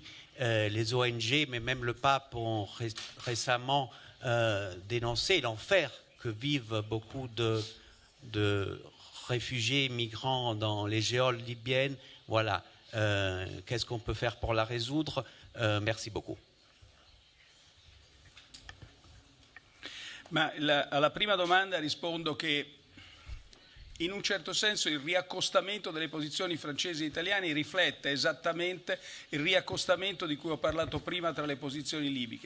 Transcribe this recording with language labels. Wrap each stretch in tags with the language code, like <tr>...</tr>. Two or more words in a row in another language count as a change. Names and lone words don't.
<fr>Les ONG, mais même le pape ont récemment dénoncé l'enfer que vivent beaucoup de réfugiés, migrants dans les géoles libyennes. Voilà. Qu'est-ce qu'on peut faire pour la résoudre? Merci beaucoup.</fr> <it>Ma alla prima domanda rispondo che in un certo senso il riaccostamento delle posizioni francesi e italiane riflette esattamente il riaccostamento di cui ho parlato prima tra le posizioni libiche.</it>